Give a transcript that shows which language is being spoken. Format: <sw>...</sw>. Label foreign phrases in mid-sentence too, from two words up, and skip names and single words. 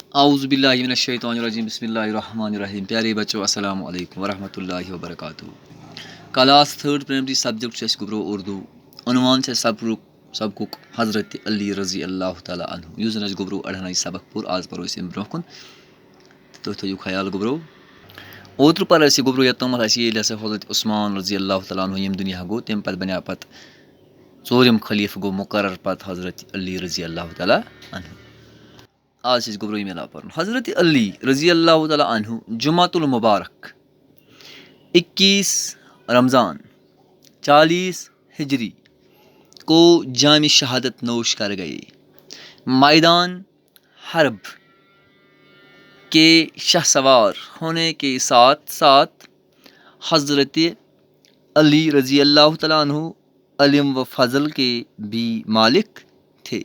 <ar>اعوذ باللہ من الشیطان الرجیم بسم اللہ الرحمن الرحیم.</ar> <ur>پیارے بچوں</ur> <ar>السلام علیکم ورحمۃ اللہ وبرکاتہ.</ar> <en>class 3rd primary subject</en> <ks>چھُ اَسہِ گوٚبرو اردوٗ. عنوان چھُ سبقُک حضرت علی</ks> <ar>رضی اللہ تعالیٰ عنہ</ar> <ks>یُس زَن اَسہِ گوٚبرو اَڑہن ہٕے سبق پوٚر. آز پَرو أسۍ اَمہِ برونٛہہ کُن تہٕ تُہۍ تھٲیِو خیال گوٚبرو. اوترٕ پَر اَسہِ یہِ گوٚبرو یوٚتامَتھ اَسہِ ییٚلہِ ہسا حضرت عثمان</ks> <ar>رضی اللہ تعالیٰ عنہ</ar> <ks>ییٚمہِ دُنیا گوٚو تَمہِ پَتہٕ بَنیٛو پَتہٕ ژوٗرِم خلیٖفہٕ گوٚو مُقرر پَتہٕ حضرت علی</ks> <ar>رضی اللہ تعالیٰ عنہ.</ar> <ks>آز چھِ أسۍ گوٚبرو یہِ مِلان پَرُن.</ks> <ur>حضرت علی</ur> <ar>رضی اللہ تعالیٰ عنہ</ar> <ur>جمعۃ المبارک 21 رمضان 40 ہجری کو جامِ شہادت نوش کر گئے. میدان حرب کے شاہ سوار ہونے کے ساتھ ساتھ حضرت علی</ur> <ar>رضی اللہ تعالیٰ عنہ</ar> <ur>علم و فضل کے بھی مالک تھے.</ur>